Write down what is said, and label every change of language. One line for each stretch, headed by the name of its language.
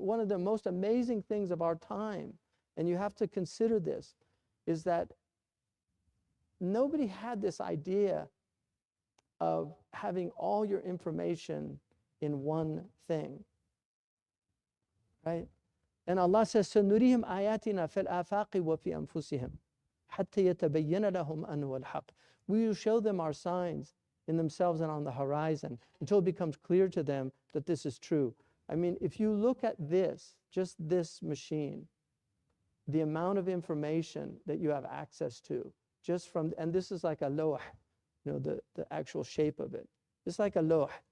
English: One of the most amazing things of our time, and you have to consider this, is that nobody had this idea of having all your information in one thing, right? And Allah says,
Arabic: سَنُرِيهِمْ آيَاتِنَا فِي الْآفَاقِ وَفِي أَنفُسِهِمْ حَتَّى يَتَبَيَّنَ لَهُمْ أَنَّهُ الْحَقُّ.
English: We will show them our signs in themselves and on the horizon until it becomes clear to them that this is true. I mean, if you look at this, just this machine, the amount of information that you have access to, just from, and this is like a lawh, you know, the actual shape of it. It's like a lawh.